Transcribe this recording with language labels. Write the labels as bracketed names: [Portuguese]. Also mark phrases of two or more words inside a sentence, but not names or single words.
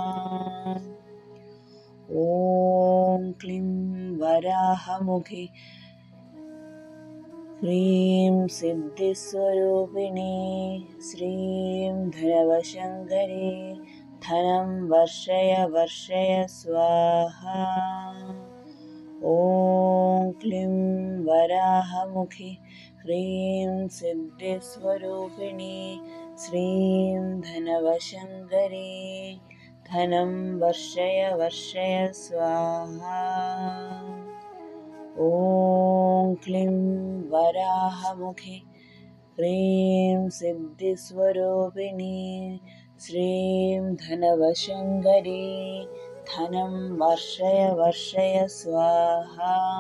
[Sanskrit] ഓം ക്ലീം വരാഹമുഖീ ഹ്രീം സിദ്ധിസ്വരൂപിണീ ശ്രീം ധനവശങ്കരീ ധനം വർഷയ വർഷയ സ്വാഹാ. ഓം ക്ലീം വരാഹമുഖീ ഹ്രീം സിദ്ധിസ്വരൂപിണീ ശ്രീം ധനവശങ്കരീ धनं वर्षय वर्षय स्वाहा। ॐ क्लीं वराहमुखे ह्रीं सिद्धिस्वरूपिणी श्रीं धनवशङ्करी धनं वर्षय वर्षय स्वाहा।